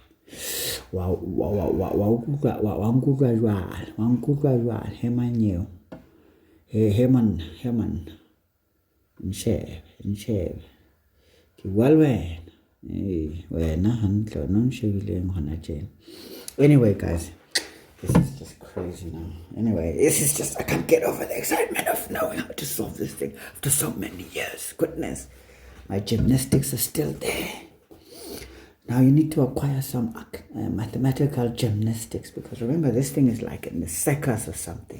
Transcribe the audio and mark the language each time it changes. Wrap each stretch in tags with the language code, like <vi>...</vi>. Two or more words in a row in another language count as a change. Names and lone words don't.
<st>Wa nkutlwa jwale he mannyeo. He man. Nshebe. Ke bua le wena hantle no nshebileng hona tjena.</st> <en>Anyway, guys, this is just crazy now. Anyway, I can't get over the excitement of knowing how to solve this thing after so many years. Goodness, my gymnastics are still there. Now you need to acquire some mathematical gymnastics, because remember, this thing is like in the circus or something.</en>